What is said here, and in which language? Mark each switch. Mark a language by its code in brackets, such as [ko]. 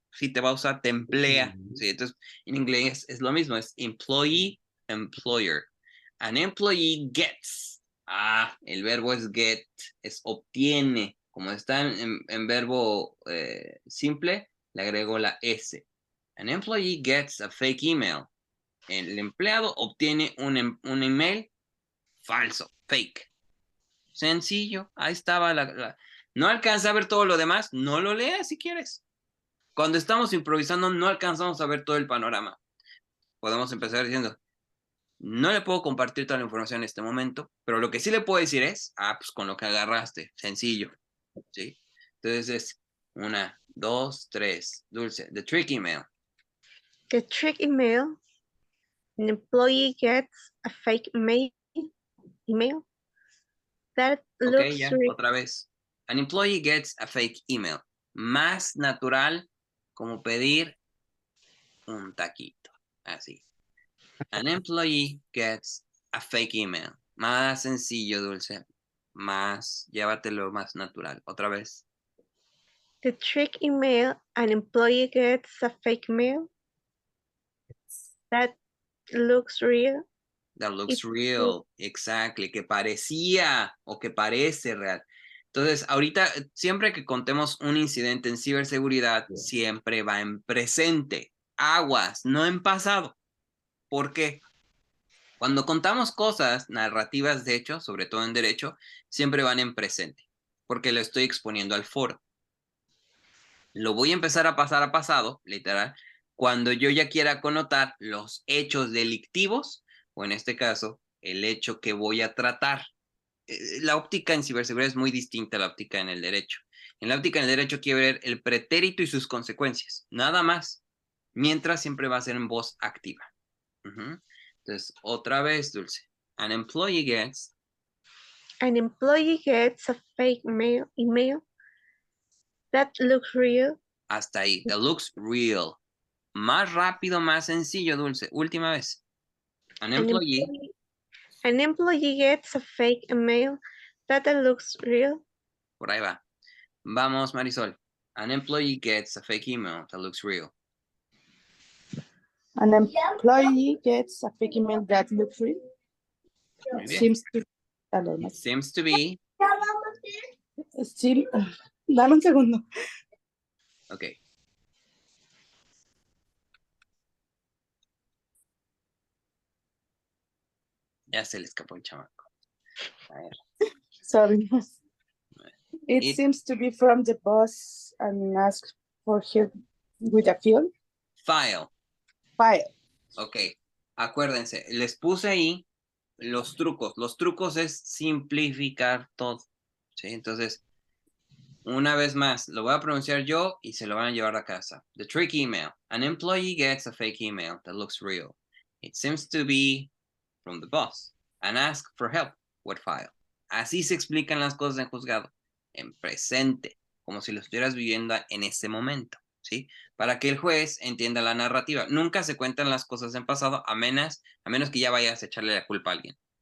[es] Si te va a usar, te emplea. ¿Sí? Entonces, en inglés es lo mismo, es employee, employer. [en] An employee gets. [es] El verbo es get, es obtiene. Como está en verbo simple, le agrego la S. [en] An employee gets a fake email. [es] El empleado obtiene un email falso, fake. Sencillo, ahí estaba No alcanza a ver todo lo demás, no lo leas si quieres. Cuando estamos improvisando no alcanzamos a ver todo el panorama. Podemos empezar diciendo, no le puedo compartir toda la información en este momento, pero lo que sí le puedo decir es, pues con lo que agarraste, sencillo, ¿sí? Entonces es 1, 2, 3, dulce, [en] the trick email. The trick email. An employee gets a fake email that looks [es] Ya, otra vez. [en] An employee gets a fake email. [es] Más natural como pedir un taquito, así. [en] An employee gets a fake email. [es] Más sencillo, dulce. Más, llévatelo más natural. Otra vez. [en] The trick email. An employee gets a fake mail that looks real. That looks real. Exactly. [es] Que parecía o que parece real. Entonces, ahorita, siempre que contemos un incidente en ciberseguridad, siempre va en presente. Aguas, no en pasado. ¿Por qué? Cuando contamos cosas narrativas de hecho, sobre todo en derecho, siempre van en presente, porque lo estoy exponiendo al foro. Lo voy a empezar a pasar a pasado, literal, cuando yo ya quiera connotar los hechos delictivos, o en este caso, el hecho que voy a tratar. La óptica en ciberseguridad es muy distinta a la óptica en el derecho. En la óptica en el derecho quiero ver el pretérito y sus consecuencias, nada más, mientras siempre va a ser en voz activa. Entonces, otra vez, Dulce. [en] An employee gets a fake email that looks real. [es] hasta ahí. [en] That looks real. [es] Más rápido, más sencillo, Dulce. Última vez. [en] An employee An employee gets a fake email That looks real. [es] Por ahí va. Vamos, Marisol. [en] An employee gets a fake email that looks real. An employee gets a fake email that looks real. [es] Muy bien. [en] Seems to, It seems to be. [es] still, dame un segundo. [en] Okay. [es] Ya se le escapó el chamaco. A ver. [en] Sorry. It It- seems to be from the boss and asks for help with a field File. file. Ok. [es] Acuérdense, les puse ahí los trucos. Los trucos es simplificar todo. ¿Sí? Entonces, una vez más, lo voy a pronunciar yo y se lo van a llevar a casa. [en] The trick email. An employee gets a fake email that looks real. It seems to be from the boss and ask for help. What file? [es] Así se explican las cosas en juzgado. En presente, como si lo estuvieras viviendo en ese momento, ¿sí? Para que el juez entienda la narrativa. Nunca se cuentan las cosas en pasado a menos que ya vayas a echarle la culpa a alguien.